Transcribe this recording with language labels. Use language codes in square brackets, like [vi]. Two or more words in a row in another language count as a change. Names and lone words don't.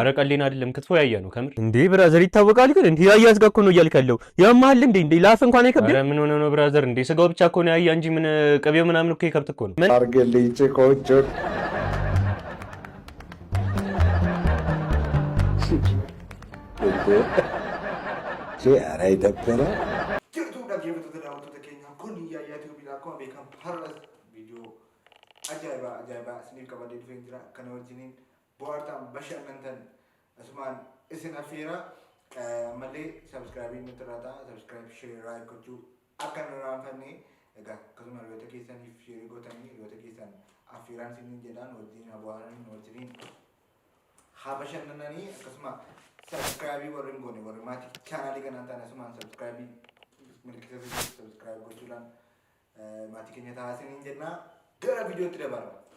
[am] ኧረ ቀልዴን አይደለም። ክትፎ ያህያ ነው ከምር። እንዴ ብራዘር ይታወቃል። ግን እንዴ ያህያ ስጋ እኮ ነው እያልክ ያለው ያማል እንዴ ላፍ እንኳን አይከብድም። ኧረ ምን ሆነ ነው ብራዘር? እንዴ ስጋው ብቻ እኮ ነው ያህያ እንጂ ምን ቅቤው ምናምን እኮ ይከብድ እኮ ነው። ምን አርገልኝ ጭቆጮ ኧረ ይደብረ [om] ajaiba siniif qabadee dhufee jira kana wajjiniin bohaartaan bashannantan asumaan isin affeera malee sabskraabii nuti irraa ta'a sabskraayib sheeraa gochuu akka nu raanfanne egaa akkasuma hiriyoota keessaniif sheerii gootanii hiriyoota keessan affeeraan siniin jedhaan wajjin bohaaranii wajjiniin haa bashannananii akkasuma sabskraabii warri hin goone warri maatii chaanaalii kanaan ta'an asumaan sabskraabii milkisa sabskraayib gochuudhaan maatii keenya ta'aa siniin jennaa gara viidiyootti dabarra.